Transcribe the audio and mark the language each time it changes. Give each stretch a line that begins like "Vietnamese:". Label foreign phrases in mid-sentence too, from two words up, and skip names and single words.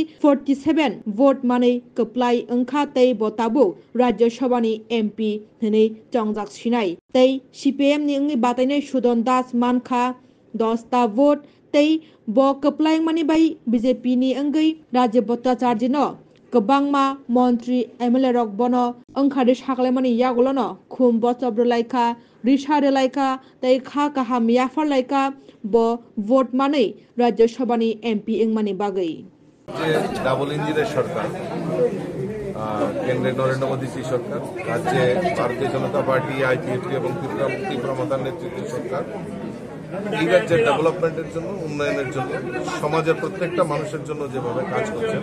Kok Borok: 47 भोट मानै कप्लाय अंखा तै बताबु राज्य सभानि एमपी हनै चंजाक सिनाय तै सीपीएम नंगै बाताइनाय सुदन दास मानखा 10 भोट तै ब कप्लाय मानि बाई बीजेपी नि अंगै राजीव भट्टाचार्य न गोबांमा मन्त्री एमएलए रक बन अंखादे सागलायमानि यागलन खुम बचब्र लाइका रिसारे लाइका तै खा काहा मियाफार लाइका ब भोट मानै राज्य सभानि एमपी इंमानि बागै
Bangla: ডাবল ইঞ্জিনের সরকার কেন্দ্রে নরেন্দ্র মোদী সরকার, রাজ্যে ভারতীয় জনতা পার্টি, আইপিএফটি এবং ত্রিপুরা মাতার নেতৃত্বের সরকার এই রাজ্যের ডেভেলপমেন্টের জন্য, উন্নয়নের জন্য, সমাজের প্রত্যেকটা মানুষের জন্য যেভাবে কাজ করছেন।